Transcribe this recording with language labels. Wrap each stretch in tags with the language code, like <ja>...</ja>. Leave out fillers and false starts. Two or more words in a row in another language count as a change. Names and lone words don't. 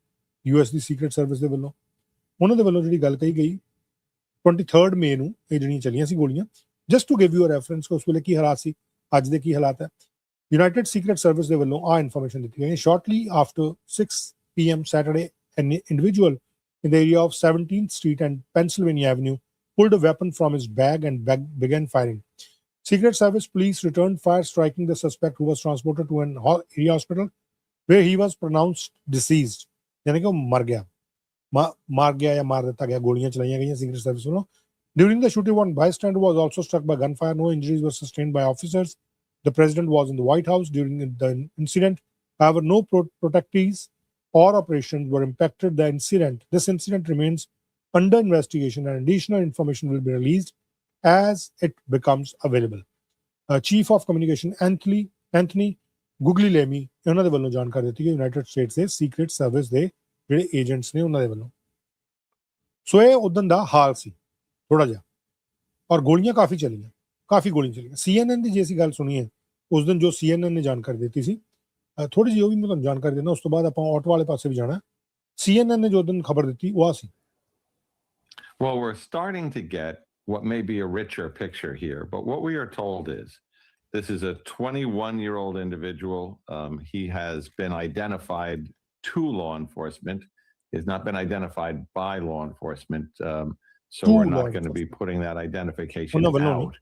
<pa>US ਦੀ ਸੀਕਰੇਟ ਸਰਵਿਸ ਦੇ ਵੱਲੋਂ, ਉਹਨਾਂ ਦੇ ਵੱਲੋਂ ਜਿਹੜੀ ਗੱਲ ਕਹੀ ਗਈ 23 ਮਈ ਨੂੰ ਇਹ ਜਿਹੜੀਆਂ ਚੱਲੀਆਂ ਸੀ ਗੋਲੀਆਂ।</pa> <en>just to give you a reference</en> <pa>ਉਸ ਵੇਲੇ ਕੀ ਹਾਲਾਤ ਸੀ, ਅੱਜ ਦੇ ਕੀ ਹਾਲਾਤ ਹੈ। ਯੂਨਾਈਟਿਡ ਸੀਕਰੇਟ ਸਰਵਿਸ ਦੇ ਵੱਲੋਂ ਆ ਇਨਫੋਰਮੇਸ਼ਨ ਦਿੱਤੀ ਗਈ।</pa> <en>Shortly after 6 PM Saturday an individual in the area of 17th Street and Pennsylvania Avenue pulled a weapon from his bag and began firing. Secret Service police returned fire, striking the suspect, who was transported to an area hospital where he was pronounced deceased.</en> <hi>यानी कि वो मर गया या मार दिया गया, गोलियां चलाई गई Secret Service वालों।</hi> <en>During the shooting, one bystander was also struck by gunfire. No injuries were sustained by officers. The president was in the White House during the incident. However, no protectees or operations were impacted. This incident remains under investigation and additional information will be released as it becomes available. Chief of Communication</en> <pa>Anthony Guglielmi ਉਹਨਾਂ ਦੇ ਵੱਲੋਂ ਜਾਣਕਾਰੀ ਦਿੱਤੀ ਕਿ ਯੂਨਾਈਟਿਡ ਸਟੇਟਸ ਦੇ ਸੀਕ੍ਰੀਟ ਸਰਵਿਸ ਦੇ ਜਿਹੜੇ ਏਜੰਟਸ ਨੇ ਉਹਨਾਂ ਦੇ ਵੱਲੋਂ। ਸੋ ਇਹ ਉਦੋਂ ਦਾ ਹਾਲ ਸੀ ਥੋੜਾ ਜਿਹਾ, ਔਰ ਗੋਲੀਆਂ ਕਾਫੀ ਚੱਲੀਆਂ। CNN ਦੀ ਜੇ ਅਸੀਂ ਗੱਲ ਸੁਣੀਏ ਉਸ ਦਿਨ ਜੋ CNN ਨੇ ਜਾਣਕਾਰੀ ਦਿੱਤੀ ਸੀ, ਥੋੜੀ ਜਿਹੀ ਉਹ ਵੀ ਮੈਂ ਤੁਹਾਨੂੰ ਜਾਣਕਾਰੀ ਦੇਣਾ, ਉਸ ਤੋਂ ਬਾਅਦ ਆਪਾਂ ਆਟੋ ਵਾਲੇ ਪਾਸੇ ਵੀ ਜਾਣਾ। CNN ਨੇ ਜੋ ਦਿਨ ਖਬਰ ਦਿੱਤੀ ਉਹ ਆ ਸੀ।</pa> <en>Well, we're starting to get what may be a richer picture here, but what we are told is this is a 21-year-old individual. He has been identified to law enforcement. He has not been identified by law enforcement, so we're not going to be putting that identification out.</en>